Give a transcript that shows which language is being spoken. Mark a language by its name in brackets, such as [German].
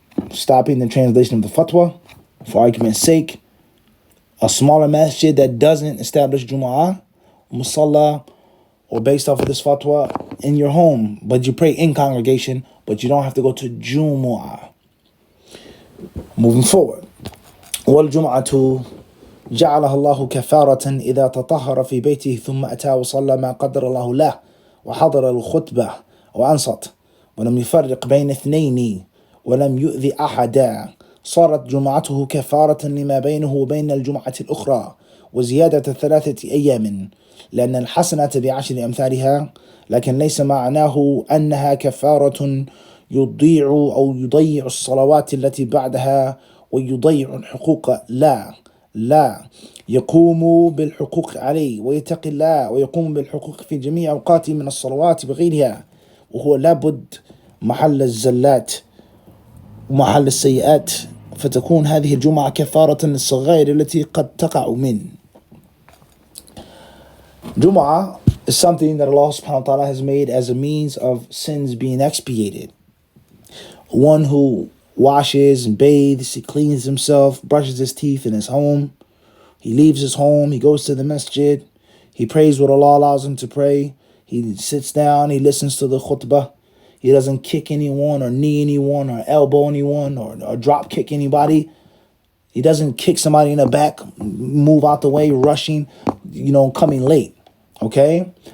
[English] Stopping the translation of the fatwa, for argument's sake, a smaller masjid that doesn't establish Jumu'ah, musalla, or based off of this fatwa, in your home, but you pray in congregation, but you don't have to go to Jumu'ah. Moving forward. [Arabic] وَالْجُمْعَةُ جعلها الله كفارة إذا تطهر في بيته ثم أتى وصلى ما قدر الله له وحضر الخطبة وأنصت ولم يفرق بين اثنين ولم يؤذي أحدا صارت جمعته كفارة لما بينه وبين الجمعة الأخرى وزيادة 3 أيام، لأن الحسنة ب10 أمثالها، لكن ليس معناه أنها كفارة يضيع الصلوات التي بعدها ويضيع الحقوق. لا، يقوم بالحقوق عليه ويتقي الله ويقوم بالحقوق في جميع أوقاته من الصلوات بغيرها، وهو لابد محل الزلات ومحل السيئات، فتكون هذه الجمعة كفارة للصغائر التي قد تقع من. [English] Jumu'ah is something that Allah subhanahu wa ta'ala has made as a means of sins being expiated. One who washes and bathes, he cleans himself, brushes his teeth in his home, he leaves his home, he goes to the masjid, he prays what Allah allows him to pray, he sits down, he listens to the khutbah, he doesn't kick anyone or knee anyone or elbow anyone or drop kick anybody, he doesn't kick somebody in the back, move out the way, rushing, coming late, okay?